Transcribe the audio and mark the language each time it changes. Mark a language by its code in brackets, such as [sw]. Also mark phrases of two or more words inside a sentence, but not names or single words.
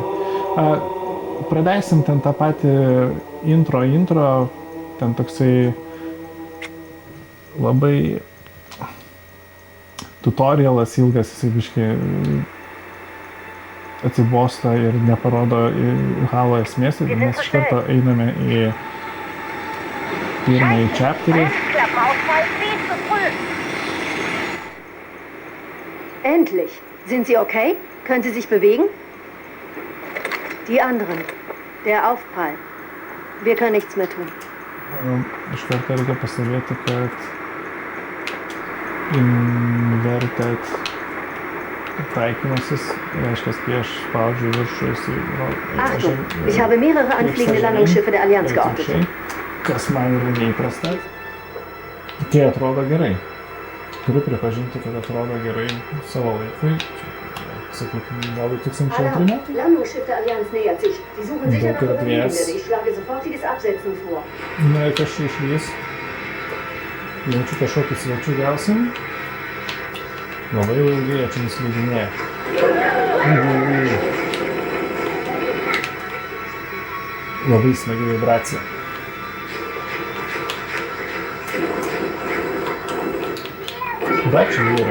[lt] Pradėsim ten tą patį intro, ten toksai labai tutorialas ilgas, jisai biškai atsibosta ir neparodo Halo esmės, ir mes iš karto einame į pirmąjį chapterį. [de] Endlich! Sind Sie okay? Können Sie sich bewegen? Die anderen. Der Aufprall. Wir können nichts mehr tun. [lt] Iš karto reikia pastebėti, kad inverted taikymasis, reiškia, kai aš spaudžiu viršų, [de] Achtung! Ich habe mehrere anfliegende Landungsschiffe der Allianz geortet. [lt] Kas man yra neįprasta, tai atrodo gerai. Turiu pripažinti, kad atrodo gerai savo laikui. Sakykime, gal 2002 metai. [de] Landungsschiff der Allianz nähert sich. Sie suchen sicher nach Überlebenden. Ich schlage sofortiges Absetzen vor. [lt] Na ir kas čia išlys. Jaučiu kažkokį svečių gausim. Labai ilgai čia nuslydinėja. Labai smagi vibracija. Dar čia yra.